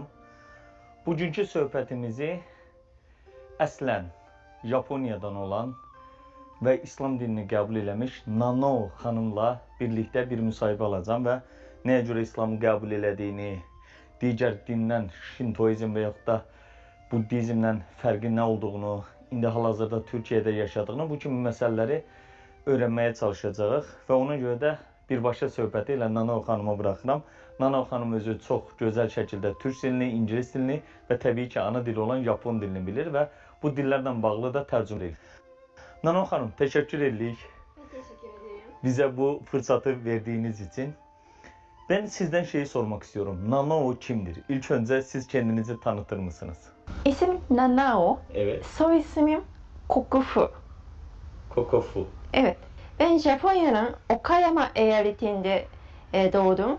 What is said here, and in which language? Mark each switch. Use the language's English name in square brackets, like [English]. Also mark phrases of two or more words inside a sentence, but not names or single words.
[Azerbaijani] Bugünkü söhbətimizi əslən Japoniyadan olan və İslam dinini qəbul eləmiş Nano xanımla birlikdə bir müsahibə alacağım və nəyə görə İslamı qəbul elədiyini, digər dindən Şintoizm və yaxud da Buddizmdən fərqi nə olduğunu, indi hal-hazırda Türkiyədə yaşadığını, bu kimi məsələləri öyrənməyə çalışacağıq və ona görə də birbaşa söhbəti ilə Nano xanıma buraxıram. Nano xanım özü çox gözəl şəkildə türk dilini, ingilis dilini və təbii ki, ana dili olan Japon dilini bilir və bu dillərlə bağlı da tərcümə edir. Nano xanım, təşəkkür edirik. [Turkish] Ben teşekkür ederim. Bize bu fırsatı verdiğiniz için. Ben sizden şeyi sormak istiyorum. Nano kimdir? İlk önce siz kendinizi tanıtır mısınız? İsim Nanao, Evet. soy ismim Kokufu. Kokofu. Evet, ben Japonya'nın Okayama eyaletinde doğdum.